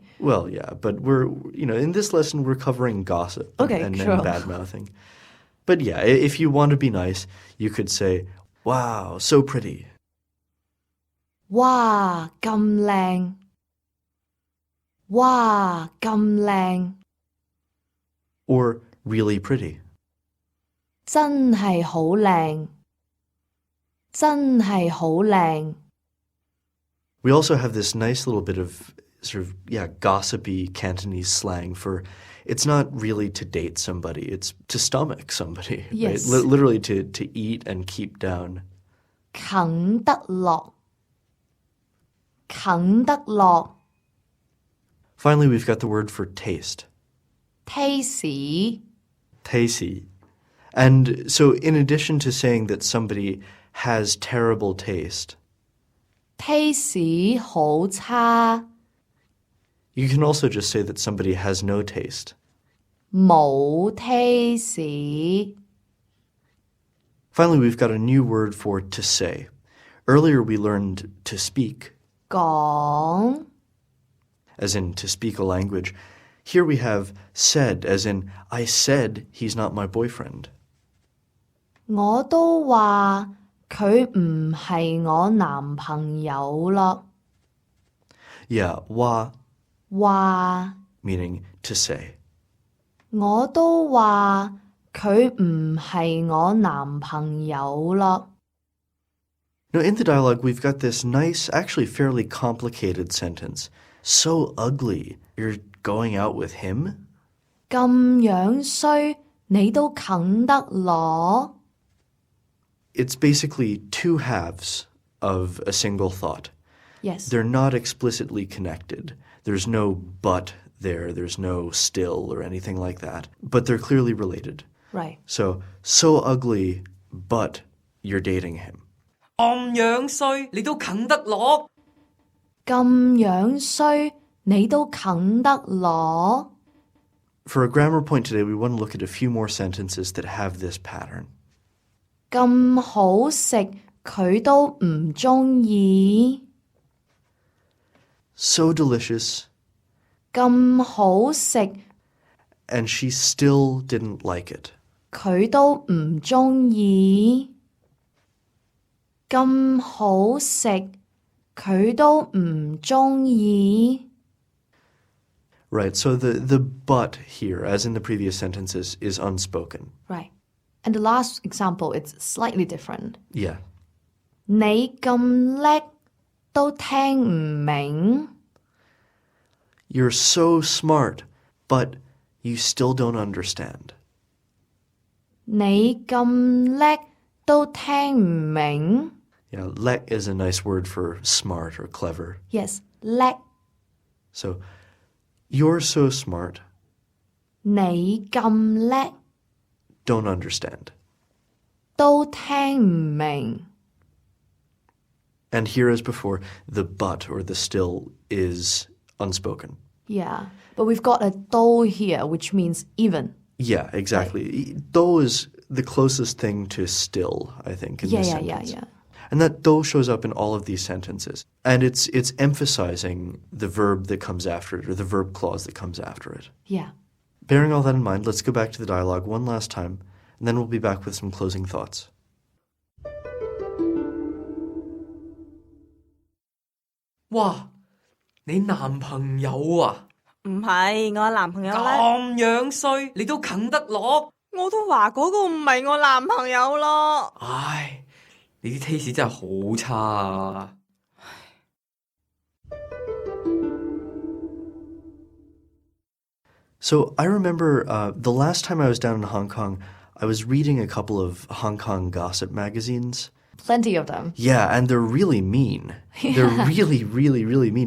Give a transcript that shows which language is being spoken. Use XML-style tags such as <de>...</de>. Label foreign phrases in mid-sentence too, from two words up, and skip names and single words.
<en>Well, yeah, but we're, in this lesson, we're covering gossip Okay, and sure. bad-mouthing. But yeah, if you want to be nice, you could say, wow, so pretty.</en> <yue>哇咁靚哇咁靚</yue> <en>Or really pretty.</en> <yue>真係好靚真係好靚</yue> <en>We also have this nice little bit of gossipy Cantonese slang for it's not really to date somebody, it's to stomach somebody. Yes. Right? Literally to eat and keep down.</en> <yue>啃得落啃得落</yue> <en>Finally, we've got the word for taste. taste Tasty. And so in addition to saying that somebody has terrible taste,</en> <yue>taste 好差</yue> <en>you can also just say that somebody has no taste.</en> <yue>冇 taste</yue> <en>Finally, we've got a new word for to say. Earlier we learned to speak,</en> <yue>講</yue> <en>as in to speak a language. Here we have said, as in I said he's not my boyfriend.</en> <yue>我都話佢唔係我男朋友咯</yue> <en>Yeah, wa</en> <yue>話</yue> <en>meaning to say.</en> <yue>我都話佢唔係我男朋友咯</yue> <en>Now, in the dialogue, we've got this nice, actually fairly complicated sentence. So ugly, you're going out with him?</en> <yue>咁樣衰你都啃得落</yue> <en>It's basically two halves of a single thought. Yes. They're not explicitly connected. There's no but there, there's no still or anything like that. But they're clearly related. Right. So ugly, but you're dating him.</en> <yue>咁樣衰你都啃得落咁樣衰你都啃得落</yue> <en>For a grammar point today, we want to look at a few more sentences that have this pattern.</en> <yue>咁好食佢都唔鍾意</yue> <en>So delicious,</en> <yue>咁好食</yue> <en>and she still didn't like it.</en> <yue>佢都唔鍾意咁好食佢都唔鍾意</yue> <en>Right, so the but here, as in the previous sentences, is unspoken. Right. And the last example, it's slightly different. Yeah.</en> <yue>你咁叻都聽唔明</yue> <en>You're so smart, but you still don't understand.</en> <yue>你咁叻都聽唔明</yue> <en>Yeah, lek is a nice word for smart or clever. Yes, 叻 So, you're so smart,</en> <yue>你咁叻</yue> <en>don't understand.</en> <yue>都聽唔明。</yue> <en>And here, as before, the but or the still is unspoken. Yeah, but we've got a 都 here, which means even. Yeah, exactly. Do is the closest thing to still, I think, in this sentence. Yeah. And that do shows up in all of these sentences. And it's emphasizing the verb that comes after it, or the verb clause that comes after it. Yeah. Bearing all that in mind, let's go back to the dialogue one last time, and then we'll be back with some closing thoughts.</en> <yue>Wow, 你男朋友啊？唔係我男朋友呢，咁樣衰，你都啃得落？我都話嗰個唔係我男朋友咯。唉，你啲 taste 真係好差啊！</yue> <en>So I remember the last time I was down in Hong Kong, I was reading a couple of Hong Kong gossip magazines. Plenty of them. Yeah, and they're really mean. They're really, really, really mean.</en>